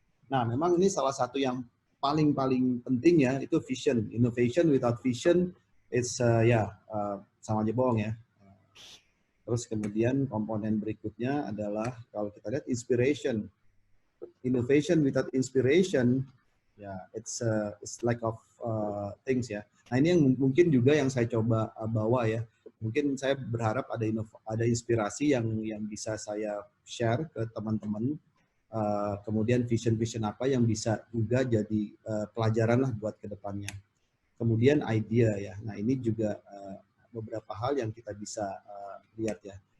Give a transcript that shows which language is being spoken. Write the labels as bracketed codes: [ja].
[id] Nah, memang ini salah satu yang paling penting ya, itu vision. [en] Innovation without vision, it's [id] sama aja bohong ya. Terus kemudian komponen berikutnya adalah kalau kita lihat inspiration. [en] Innovation without inspiration, ya it's lack of things ya. [id] Nah ini yang mungkin juga yang saya coba bawa ya. Mungkin saya berharap ada inspirasi yang bisa saya share ke teman-teman. Kemudian vision apa yang bisa juga jadi pelajaran lah buat kedepannya. Kemudian idea ya. Nah ini juga beberapa hal yang kita bisa lihat ya.